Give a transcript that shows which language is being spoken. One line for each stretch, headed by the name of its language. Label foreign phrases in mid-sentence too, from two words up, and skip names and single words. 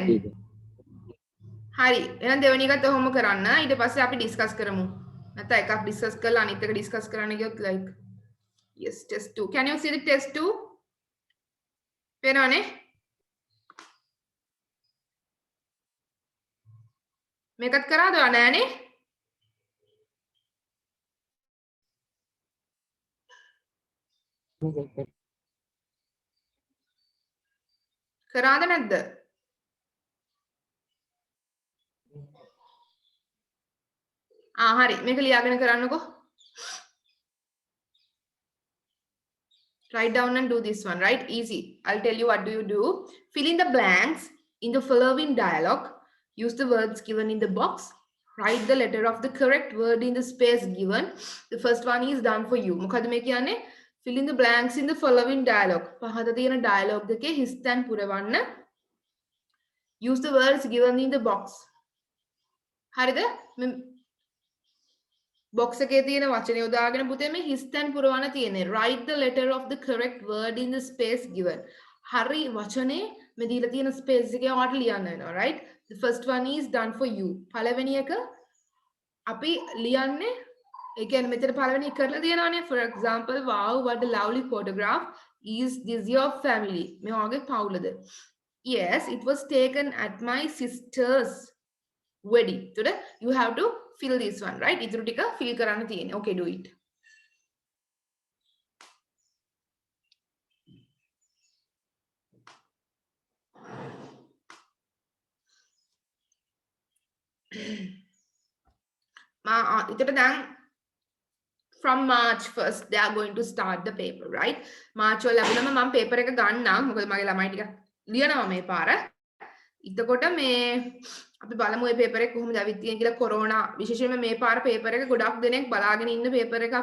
Sinhala: හරි. එහෙනම් දෙවෙනි එකත් ඔහොම කරන්න. ඊට පස්සේ අපි ඩිස්කස් කරමු. නැත්නම් එකක් ඩිස්කස් කරලා අනිත් එක ඩිස්කස් කරන්න ගියොත්
English: like yes test 2. Can you see the test 2?
Sinhala: පේනවනේ? මේකත් කරාද නෑනේ? කරාද නැද්ද? හරි. මේක ලියාගෙන කරන්නකෝ.
English: Write down and do this one, right? Easy. I'll tell you what do you do. Fill in the blanks in the following dialogue. Use the words given in the box. Write the letter of the correct word in the space given. The first one is done for you.
Sinhala: මොකද මේ කියන්නේ?
English: Fill in the blanks in the following dialogue.
Sinhala: පහත තියෙන dialogue දෙකේ හිස් තැන් පුරවන්න.
English: Use the words given in the box.
Sinhala: හරිද? box එකේ තියෙන වචන යොදාගෙන පුතේ මේ හිස් තැන් පුරවන්න තියෙන්නේ.
English: Write the letter of the correct word in the space given.
Sinhala: හරි වචනේ මේ දීලා තියෙන space එකේ ඔයාලට ලියන්න වෙනවා, right?
English: The first one is done for you.
Sinhala: පළවෙනි එක අපි ලියන්නේ ඒ කියන්නේ මෙතන පළවෙනි එක කරලා තියෙනවානේ.
English: For example, wow, what a lovely photograph. Is this your family?
Sinhala: මේ ඔයාගේ පවුලද?
English: Yes, it was taken at my sister's wedding. Today you have to fill this one, right?
Sinhala: ඉතුරු ටික fill කරන්න තියෙන්නේ.
English: Okay, do it.
Sinhala: ඉතට දැන්
English: from March 1st they are going to start the paper, right?
Sinhala: March වල ලැබුණම මම paper එක ගන්නම්. මොකද මගේ ළමයි ටික ලියනවා මේ පාර. එතකොට මේ අපි බලමු මේ paper එක කොහොමද ඇවිත් තියෙන්නේ කියලා. කොරෝනා විශේෂයෙන්ම මේ පාර paper එක ගොඩක් දෙනෙක් බලාගෙන ඉන්න paper එකක්.